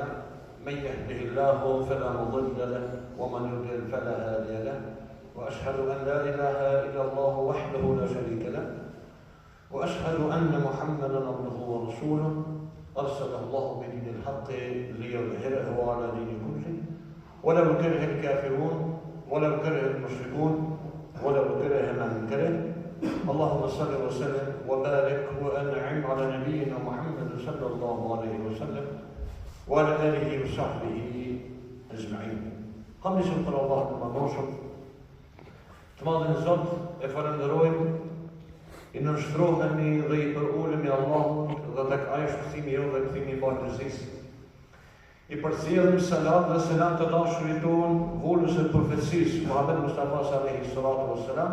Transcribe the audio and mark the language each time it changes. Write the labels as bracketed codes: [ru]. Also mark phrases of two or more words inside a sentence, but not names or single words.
[ar] من يهده الله فلا مضل له ومن يضلل فلا هادي له وأشهد أن لا إله إلا الله وحده لا شريك له وأشهد أن محمدا عبده ورسوله أرسله الله بدين الحق ليظهره على دين كله ولو كره الكافرون ولو كره المشركون ولو كره من كره. اللهم صل وسلم وبارك وأنعم على نبينا محمد صلى الله عليه وسلم وعلى آله وصحبه أجمعين. [sq] Kamishëm për Allah të madhëshëm, të madhin Zot e falenderojmë, i nënshtrohemi dhe i përulemi Allahut dhe tek ai shpëtimi jo dhe kthimi i bartësisë. I përcjellim salat dhe selam të dashurit ton, volës e profecisë Muhammed Mustafa [ar] صلى الله الصلاة والسلام.